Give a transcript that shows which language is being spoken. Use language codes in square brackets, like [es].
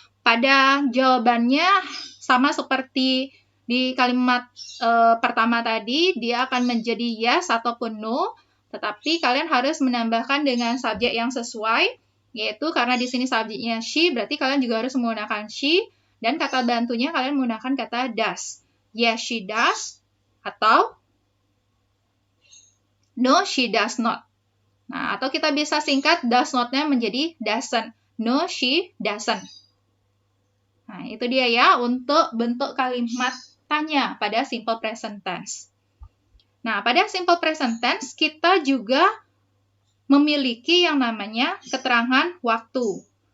[id] Pada jawabannya sama seperti di kalimat pertama tadi, dia akan menjadi yes ataupun no, tetapi kalian harus menambahkan dengan subjek yang sesuai, yaitu karena di sini subjeknya she, berarti kalian juga harus menggunakan she, dan kata bantunya kalian menggunakan kata does. [en] Yes, she does, [id] atau [en] no, she does not. [id] Nah, atau kita bisa singkat does not-nya menjadi doesn't. [en] No, she doesn't. [id] Nah, itu dia ya untuk bentuk kalimat tanya pada simple present tense. Nah, pada simple present tense kita juga memiliki yang namanya keterangan waktu.